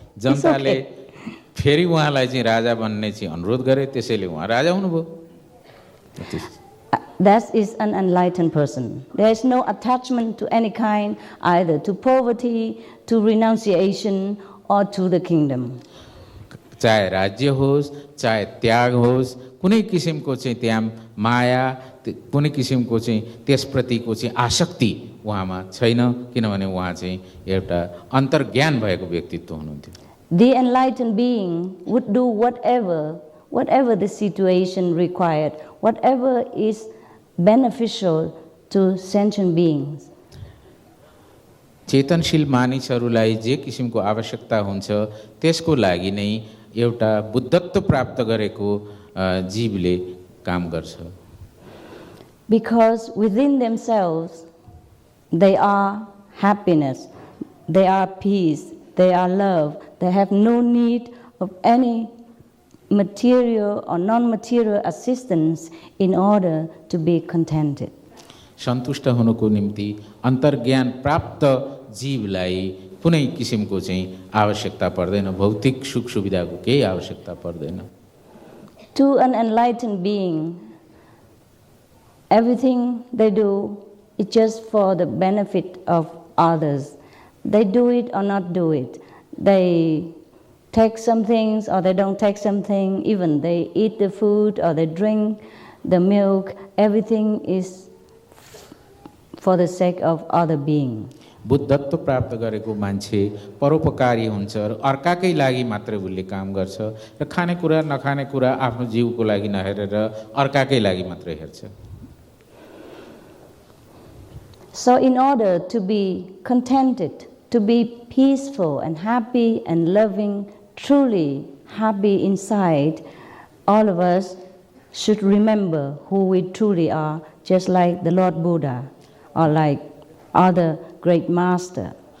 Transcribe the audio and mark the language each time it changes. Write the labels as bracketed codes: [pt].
[en] It's [ne] जनताले [en] okay. [ne] फेरि उहाँलाई चाहिँ राजा बन्ने चाहिँ अनुरोध गरे, त्यसैले उहाँ राजा हुनुभयो। [en] That is an enlightened person. There is no attachment to any kind, either to poverty, to renunciation, or to the kingdom. [ne] चाहे राज्य होस्, चाहे त्याग होस्, कुनै किसिमको चाहिँ त्यहाँ माया, कुनै किसिमको चाहिँ त्यसप्रतिको चाहिँ आसक्ति उहाँमा छैन, किनभने उहाँ चाहिँ एउटा अन्तर्ज्ञान भएको व्यक्तित्व हुनुहुन्थ्यो। [en] The enlightened being would do whatever the situation required, whatever is beneficial to sentient beings. [ne] चेतनशील मानिसहरूलाई जे किसिमको आवश्यकता हुन्छ त्यसको लागि नै एउटा बुद्धत्व प्राप्त गरेको जीवले काम गर्छ। [en] Because within themselves they are happiness, they are peace, they are love, they have no need of any material or non-material assistance in order to be contented. [ne] सन्तुष्ट हुनुको निम्ति अन्तर्ज्ञान प्राप्त जीवलाई कुनै किसिमको चाहिँ आवश्यकता पर्दैन, भौतिक सुख सुविधाको केही आवश्यकता पर्दैन। [en] To an enlightened being, everything they do is just for the benefit of others. They do it or not do it. They take some things or they don't take something, even they eat the food or they drink the milk, everything is for the sake of other being. [ne] बुद्धत्व प्राप्त गरेको मान्छे परोपकारी हुन्छ र अर्काकै लागि मात्रै उसले काम गर्छ र खानेकुरा नखानेकुरा आफ्नो जीवको लागि नहेरेर अर्काकै लागि मात्रै हेर्छ। [en] So in order to be contented, to be peaceful and happy and loving, truly happy inside, all of us should remember who we truly are, just like the Lord Buddha or like other great master.